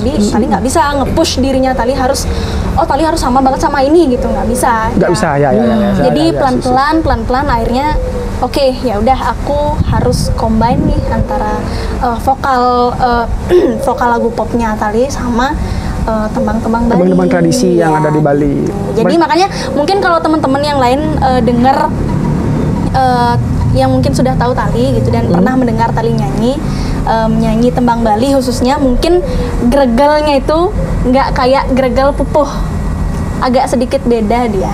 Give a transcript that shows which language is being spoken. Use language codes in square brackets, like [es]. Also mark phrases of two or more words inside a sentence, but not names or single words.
[id] Jadi Tali nggak bisa nge-push dirinya Tali harus sama banget sama ini gitu, nggak bisa. Nggak bisa ya. Jadi pelan-pelan akhirnya oke, ya udah aku harus combine nih antara vokal lagu popnya Tali sama tembang-tembang Bali. Tembang-tembang tradisi yang ada di Bali. Jadi makanya mungkin kalau teman-teman yang lain dengar yang mungkin sudah tahu Tali gitu dan pernah mendengar Tali nyanyi tembang Bali khususnya, mungkin gregelnya itu nggak kayak gregel Pupuh, agak sedikit beda dia.